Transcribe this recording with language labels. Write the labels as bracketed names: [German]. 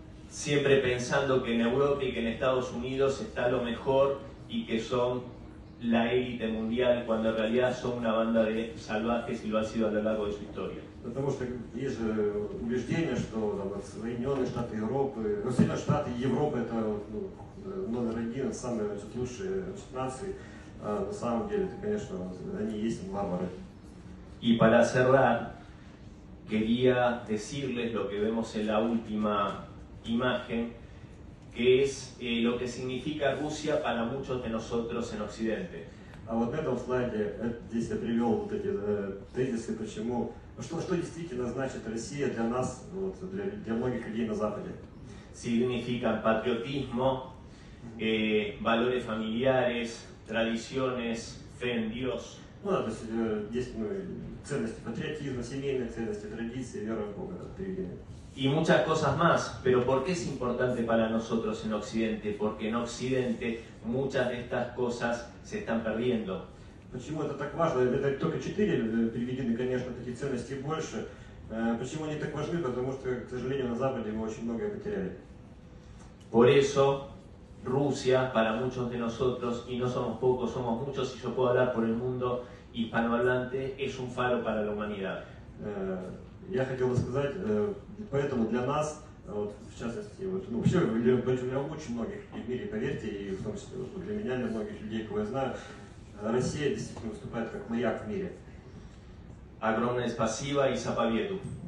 [Spanish] Siempre pensando que en Europa y que en Estados Unidos está lo mejor y que son la élite mundial, cuando en realidad son una banda de salvajes y lo han sido a lo largo de su historia. [Russian] Потому что есть же убеждение, что там, Соединенные Штаты Европы, Соединенные Штаты и Европа это номер один, самые лучшие нации. А на самом деле, это, конечно, они есть варвары. [Spanish] Y para cerrar, quería decirles lo que vemos en la última imagen, que es lo que significa Rusia para muchos de nosotros en Occidente. [Russian] А вот на этом слайде, здесь я привел вот эти тезисы, почему, что действительно значит Россия для нас, вот, для многих людей на Западе. [Spanish] Significan patriotismo, valores familiares, tradiciones, fe en Dios. [Russian] Ну, то есть есть ценности патриотизма, семейные ценности, традиции, вера в Бога, переведение. [Spanish] Y muchas cosas más, pero ¿por qué es importante para nosotros en Occidente? Porque en Occidente muchas de estas cosas se están perdiendo. [Russian] Почему это так важно? Это только 4 переведены, конечно, такие ценности больше. Почему они так важны? Потому что, к сожалению, на Западе мы очень многое потеряли. [Spanish] Por eso, Rusia, para muchos de nosotros, y no somos pocos, somos muchos, y yo puedo hablar por el mundo hispanohablante, es un faro para la humanidad. [Russian] Я хотел бы сказать, поэтому для нас, вот, в частности, вот, ну, вообще для очень многих людей в мире, поверьте, и в том числе вот, для меня, для многих людей, кого я знаю, Россия действительно выступает как маяк в мире. Огромное спасибо и заповеду.